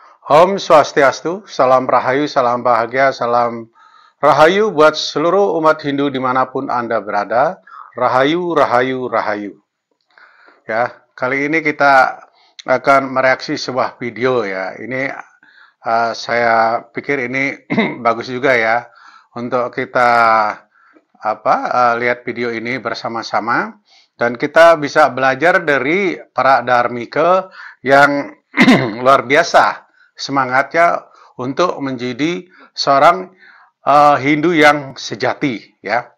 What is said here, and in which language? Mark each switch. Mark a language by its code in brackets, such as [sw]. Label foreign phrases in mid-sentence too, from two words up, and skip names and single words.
[ban] Om Swastiastu, [id] salam rahayu, salam bahagia, salam rahayu buat seluruh umat Hindu dimanapun Anda berada. Rahayu, rahayu, rahayu. Ya, kali ini kita akan mereaksi sebuah video ya. Ini saya pikir ini bagus juga ya untuk kita lihat video ini bersama-sama dan kita bisa belajar dari para dharmika yang luar biasa semangatnya untuk menjadi seorang Hindu yang sejati ya.